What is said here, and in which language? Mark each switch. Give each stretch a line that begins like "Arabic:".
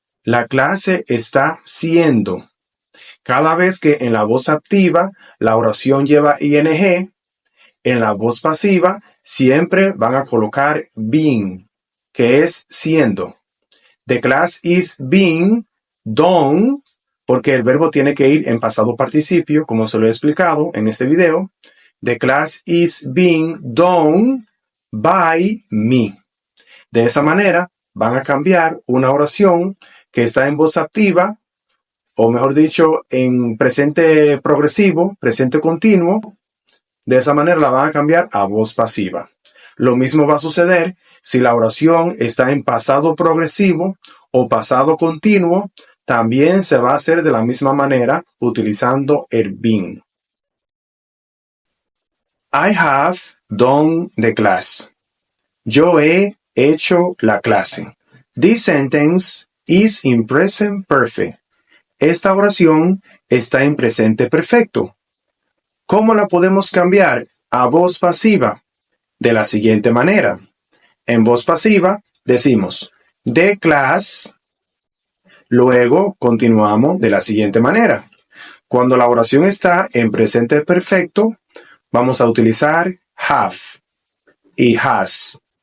Spanish: La clase está siendo. Cada vez que en la voz activa la oración lleva ing, en la voz pasiva siempre van a colocar being, que es siendo.
English: The class is being done,
Spanish: porque el verbo tiene que ir en pasado participio, como se lo he explicado en este video.
English: The class is being done by me.
Spanish: De esa manera van a cambiar una oración que está en voz activa, o mejor dicho, en presente progresivo, presente continuo. De esa manera la van a cambiar a voz pasiva. Lo mismo va a suceder si la oración está en pasado progresivo o pasado continuo. También se va a hacer de la misma manera utilizando el been.
English: I have done the class.
Spanish: Yo he hecho la clase.
English: This sentence is in present perfect.
Spanish: Esta oración está en presente perfecto. ¿Cómo la podemos cambiar a voz pasiva? De la siguiente manera. En voz pasiva decimos
English: the class.
Spanish: Luego continuamos de la siguiente manera. Cuando la oración está en presente perfecto, vamos a utilizar have y has.